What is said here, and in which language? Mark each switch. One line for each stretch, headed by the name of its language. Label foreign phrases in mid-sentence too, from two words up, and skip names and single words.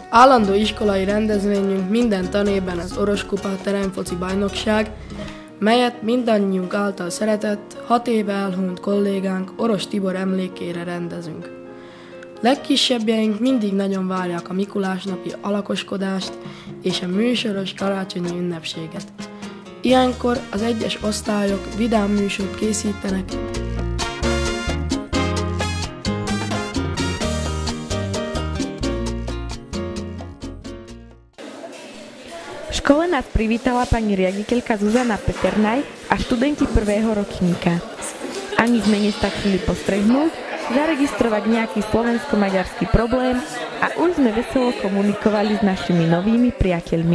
Hungarian: Állandó iskolai rendezvényünk minden tanévben az Oroskupa teremfoci bajnokság, melyet mindannyiunk által szeretett, 6 éve elhunyt kollégánk Oros Tibor emlékére rendezünk. Legkisebbjeink mindig nagyon várják a Mikulásnapi alakoskodást és a műsoros karácsonyi ünnepséget. Ilyenkor az egyes osztályok vidám műsort készítenek.
Slovak: V škole nás privítala pani riaditeľka Zuzana Peternaj a študenti prvého ročníka. Ani sme nestačili postrehnúť, zaregistrovať nejaký slovensko-maďarský problém a už sme veselo komunikovali s našimi novými priateľmi.